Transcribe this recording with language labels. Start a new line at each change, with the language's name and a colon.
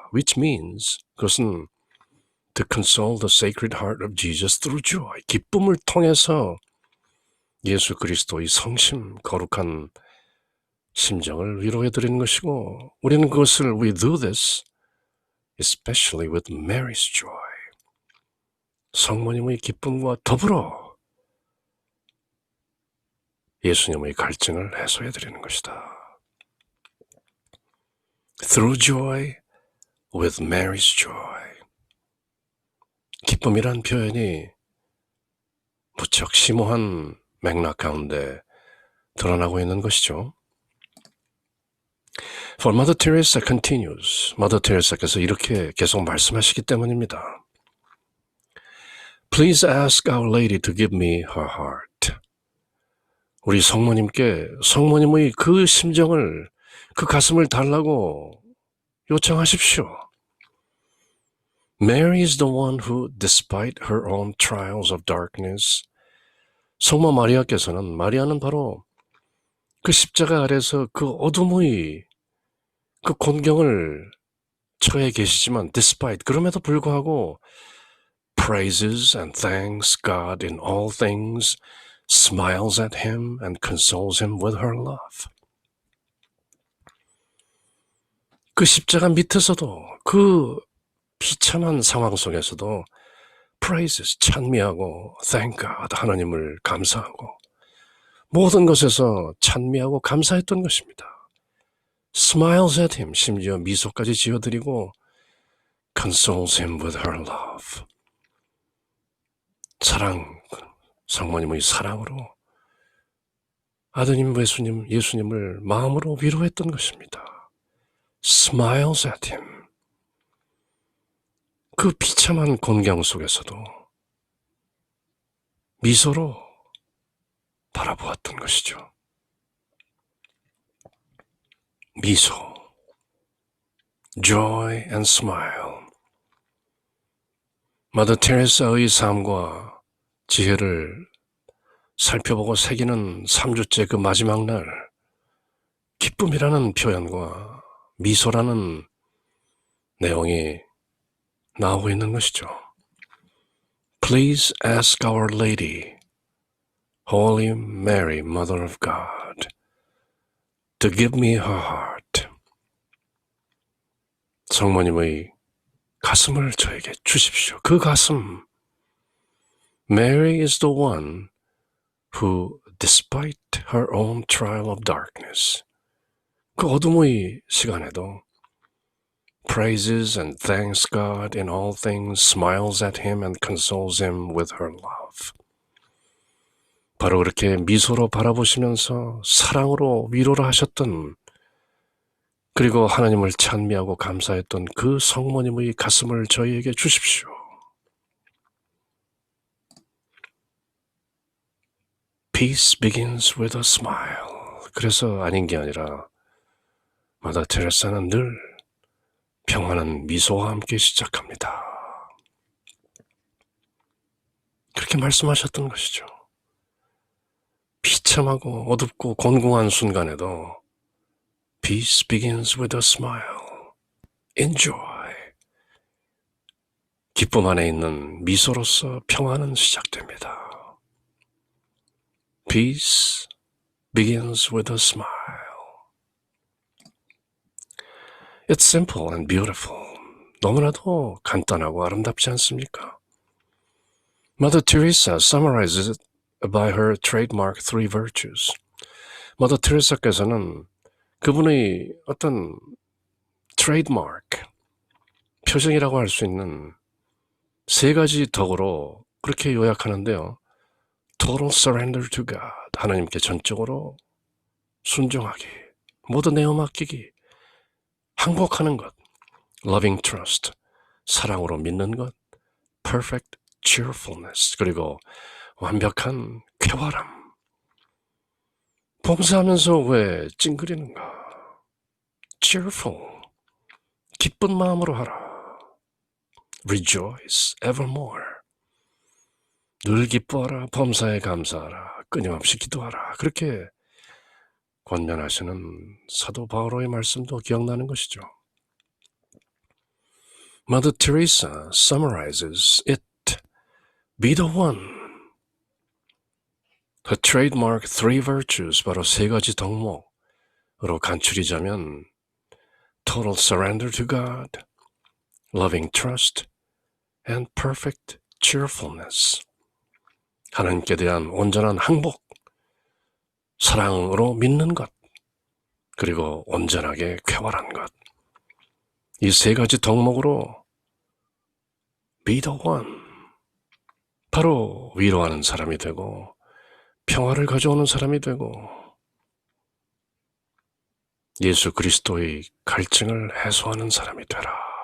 English: Which means,
Korean: 그것은
English: to console the sacred heart of Jesus through joy,
Korean: 기쁨을 통해서 예수 그리스도의 성심, 거룩한 심정을 위로해드리는 것이고, 우리는 그것을
English: we do this especially with Mary's joy,
Korean: 성모님의 기쁨과 더불어 예수님의 갈증을 해소해드리는 것이다.
English: Through joy, with Mary's joy.
Korean: 기쁨이란 표현이 무척 심오한 맥락 가운데 드러나고 있는 것이죠.
English: For Mother Teresa continues.
Korean: Mother Teresa께서 이렇게 계속 말씀하시기 때문입니다.
English: Please ask Our Lady to give me her heart.
Korean: 우리 성모님께 성모님의 그 심정을, 그 가슴을 달라고 요청하십시오.
English: Mary is the one who, despite her own trials of darkness,
Korean: 성모 마리아께서는, 마리아는 바로 그 십자가 아래서 그 어둠의 그 곤경을 처해 계시지만,
English: despite,
Korean: 그럼에도 불구하고
English: praises and thanks God in all things, smiles at him and consoles him with her love.
Korean: 그 십자가 밑에서도, 그 비참한 상황 속에서도
English: praises,
Korean: 찬미하고
English: thank God,
Korean: 하나님을 감사하고 모든 것에서 찬미하고 감사했던 것입니다.
English: Smiles at him,
Korean: 심지어 미소까지 지어드리고
English: consoles him with her love.
Korean: 사랑, 성모님의 사랑으로 아드님 예수님을 마음으로 위로했던 것입니다.
English: Smiles at him.
Korean: 그 비참한 곤경 속에서도 미소로 바라보았던 것이죠. 미소,
English: joy and smile.
Korean: 마더 테레사의 삶과 지혜를 살펴보고 새기는 3주째 그 마지막 날, 기쁨이라는 표현과 미소라는 내용이 나오고 있는 것이죠.
English: Please ask Our Lady, Holy Mary, Mother of God, to give me her heart.
Korean: 성모님의 가슴을 저에게 주십시오. 그 가슴.
English: Mary is the one who, despite her own trial of darkness,
Korean: 그 어둠의 시간에도
English: praises and thanks God in all things, smiles at him and consoles him with her love.
Korean: 바로 그렇게 미소로 바라보시면서 사랑으로 위로를 하셨던, 그리고 하나님을 찬미하고 감사했던 그 성모님의 가슴을 저희에게 주십시오.
English: Peace begins with a smile.
Korean: 그래서 아닌 게 아니라 마다 테레사는 늘 평안한 미소와 함께 시작합니다. 그렇게 말씀하셨던 것이죠. 비참하고 어둡고 곤궁한 순간에도
English: Peace begins with a smile. Enjoy.
Korean: 기쁨 안에 있는 미소로서 평안은 시작됩니다.
English: Peace begins with a smile. It's simple and beautiful.
Korean: 너무나도 간단하고 아름답지 않습니까?
English: Mother Teresa summarizes it by her trademark three virtues.
Korean: Mother Teresa께서는 그분의 어떤 trademark, 표정이라고 할 수 있는 세 가지 덕으로 그렇게 요약하는데요.
English: Total surrender to God.
Korean: 하나님께 전적으로 순종하기, 모두 내어 맡기기, 항복하는 것,
English: loving trust,
Korean: 사랑으로 믿는 것,
English: perfect cheerfulness,
Korean: 그리고 완벽한 쾌활함. 봉사하면서 왜 찡그리는가? cheerful, 기쁜 마음으로 하라.
English: rejoice evermore,
Korean: 늘 기뻐하라. 범사에 감사하라. 끊임없이 기도하라. 그렇게 권면하시는 사도 바오로의 말씀도 기억나는 것이죠.
English: Mother Teresa summarizes it. Be the one. Her trademark three virtues,
Korean: 바로 세 가지 덕목으로 간추리자면
English: total surrender to God, loving trust, and perfect cheerfulness.
Korean: 하나님께 대한 온전한 항복, 사랑으로 믿는 것, 그리고 온전하게 쾌활한 것. 이 세 가지 덕목으로
English: be the one,
Korean: 바로 위로하는 사람이 되고 평화를 가져오는 사람이 되고 예수 그리스도의 갈증을 해소하는 사람이 되라.